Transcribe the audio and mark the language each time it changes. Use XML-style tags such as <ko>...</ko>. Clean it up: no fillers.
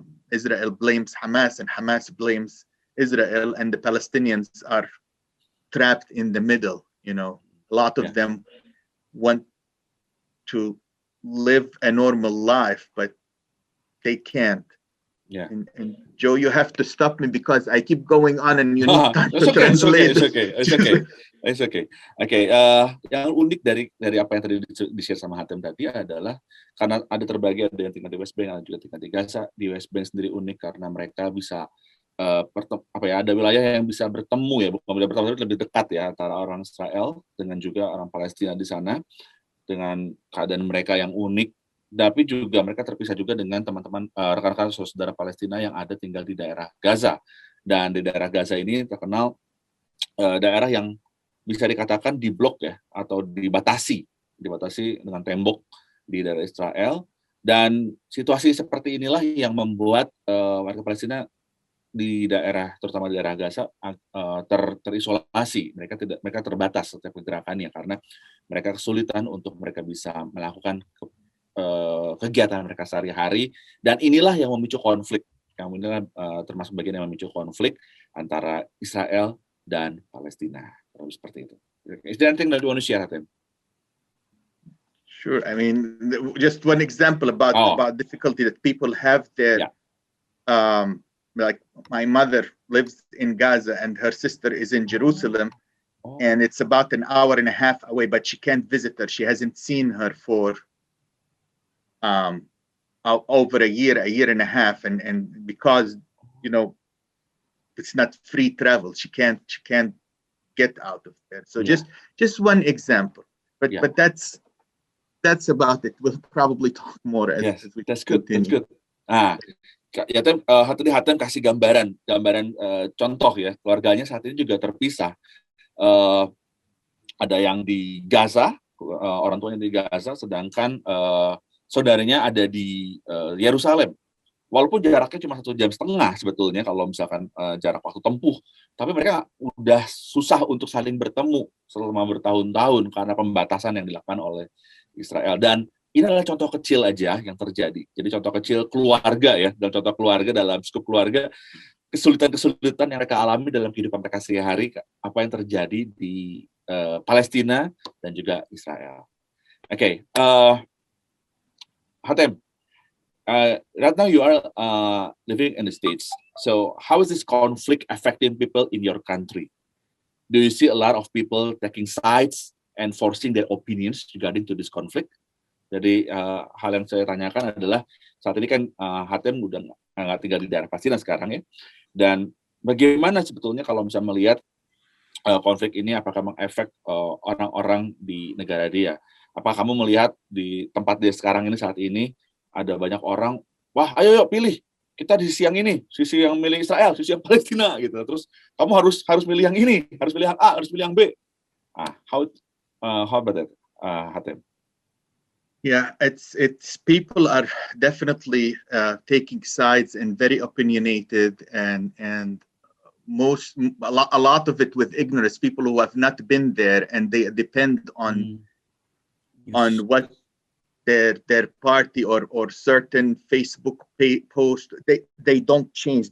<en>Israel blames Hamas, and Hamas blames Israel, and the Palestinians are trapped in the middle. A lot of them want to live a normal life, but they can't. Yeah. And Joe, you have to stop me because I keep going on, and you need time to translate. It's okay.</en> <id>Yang unik dari apa yang tadi di-share sama Hatem tadi adalah karena ada terbagi, ada yang tinggal di West Bank, ada juga tinggal di Gaza. Di West Bank sendiri unik karena mereka bisa ada wilayah yang bisa bertemu ya, bukan bertemu, tapi lebih dekat ya antara orang Israel dengan juga orang Palestina di sana, dengan keadaan mereka yang unik. Tapi juga mereka terpisah juga dengan teman-teman rekan-rekan saudara Palestina yang ada tinggal di daerah Gaza. Dan di daerah Gaza ini terkenal daerah yang bisa dikatakan diblok ya, atau dibatasi dengan tembok di daerah Israel. Dan situasi seperti inilah yang membuat warga Palestina di daerah, terutama di daerah Gaza, terisolasi. Mereka terbatas setiap pergerakannya karena mereka kesulitan untuk mereka bisa melakukan kegiatan mereka sehari-hari, dan inilah yang memicu konflik yang ini kan termasuk bagian yang memicu konflik antara Israel dan Palestina. Seperti itu.</id> <en>Is there anything that you want to share, Hatem? Sure. I mean, just one example about difficulty that people have there. Like my mother lives in Gaza and her sister is in Jerusalem, and it's about an hour and a half away, but she can't visit her. She hasn't seen her for over a year and a half, and because it's not free travel, she can't get out of there. So just one example, but that's about it. We'll probably talk more as we continue. That's good.</en> <id>Hatem kasih gambaran contoh ya, keluarganya saat ini juga terpisah. Ada yang di Gaza, orang tuanya di Gaza, sedangkan saudaranya ada di Yerusalem. Walaupun jaraknya cuma 1,5 jam sebetulnya kalau misalkan jarak waktu tempuh, tapi mereka udah susah untuk saling bertemu selama bertahun-tahun karena pembatasan yang dilakukan oleh Israel. Dan ini adalah contoh kecil aja yang terjadi. Jadi contoh kecil keluarga ya, dan contoh keluarga dalam skup keluarga, kesulitan-kesulitan yang mereka alami dalam kehidupan mereka sehari-hari, apa yang terjadi di Palestina dan juga Israel. Oke, Hatem.</id> <en>Right now you are living in the States. So how is this conflict affecting people in your country? Do you see a lot of people taking sides and forcing their opinions regarding to this conflict?</en> <id>Jadi hal yang saya tanyakan adalah saat ini kan Hatem udah nggak tinggal di daerah Palestina sekarang ya. Dan bagaimana sebetulnya kalau misalnya melihat konflik ini apakah mengefek orang-orang di negara dia? Apa kamu melihat di tempat dia sekarang ini saat ini ada banyak orang, wah ayo pilih, kita di sisi yang ini, sisi yang milih Israel, sisi yang Palestina gitu. Terus kamu harus milih yang ini, harus pilih yang A, harus pilih yang B.</id> <en>How about that, Hatem? Yeah, it's people are definitely taking sides and very opinionated, and a lot of it with ignorance. People who have not been there and they depend on what their party or certain Facebook post, they don't change.</en>